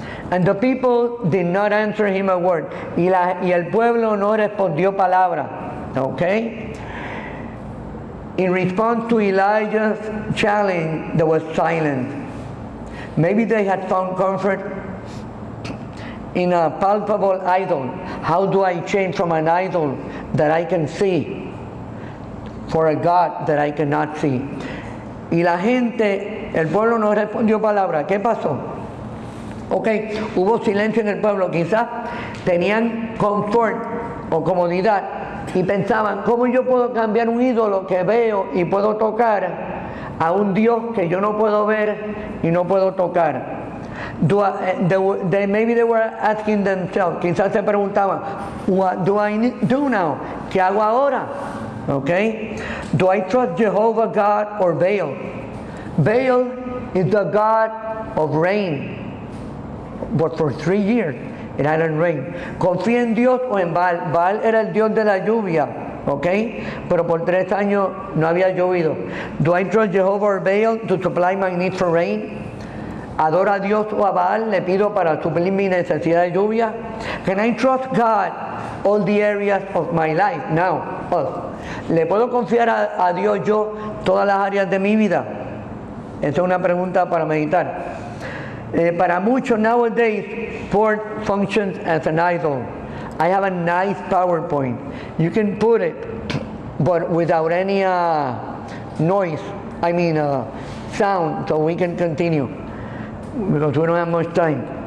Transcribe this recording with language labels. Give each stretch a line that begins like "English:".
English: And the people did not answer him a word.
Spanish: Y el pueblo no respondió palabra.
English: Okay? In response to Elijah's challenge, there was silence. Maybe they had found comfort in a palpable idol. How do I change from an idol that I can see for a God that I cannot see?
Spanish: Y la gente, el pueblo no respondió palabra. ¿Qué pasó? Ok, hubo silencio en el pueblo. Quizás tenían confort o comodidad y pensaban, ¿cómo yo puedo cambiar un ídolo que veo y puedo tocar a un Dios que yo no puedo ver y no puedo tocar?
English: Maybe they were asking themselves,
Spanish: quizás se preguntaban,
English: what do I do now?
Spanish: ¿Qué hago ahora?
English: Okay? Do I trust Jehovah God or Baal? Baal is the God of rain, but for 3 years it hadn't rained.
Spanish: ¿Confía en Dios o en Baal? Baal era el Dios de la lluvia, okay? Pero por 3 años no había llovido.
English: Do I trust Jehovah or Baal to supply my need for rain?
Spanish: ¿Adoro a Dios o a Baal? ¿Le pido para suplir mi necesidad de lluvia?
English: Can I trust God all the areas of my life? Now, us.
Spanish: ¿Le puedo confiar a Dios yo todas las áreas de mi vida? Esa es una pregunta para meditar. Para muchos
English: nowadays, sport functions as an idol. I have a nice PowerPoint. You can put it, but without any noise. I mean sound, so we can continue because we don't have much time.